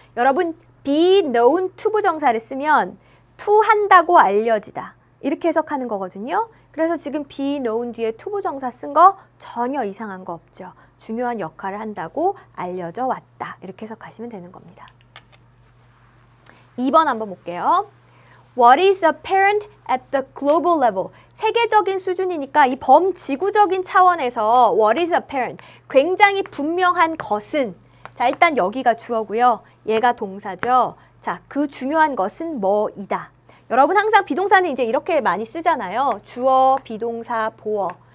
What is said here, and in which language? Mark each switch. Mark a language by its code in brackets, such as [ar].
[ko] 여러분, be known 투부정사를 쓰면 to 한다고 알려지다. 이렇게 해석하는 거거든요. 그래서 지금 be known 뒤에 투부정사 쓴 거 전혀 이상한 거 없죠. 중요한 역할을 한다고 알려져 왔다. 이렇게 해석하시면 되는 겁니다. 2번 한번 볼게요. [en] What is apparent at the global level? [ko] 세계적인 수준이니까 이 범지구적인 차원에서 [en] what is apparent? [ko] 굉장히 분명한 것은, 자, 일단 여기가 주어고요. 얘가 동사죠. 자, 그 중요한 것은 뭐이다. 여러분 항상 비동사는 이제 이렇게 많이 쓰잖아요. 주어, 비동사, 보어.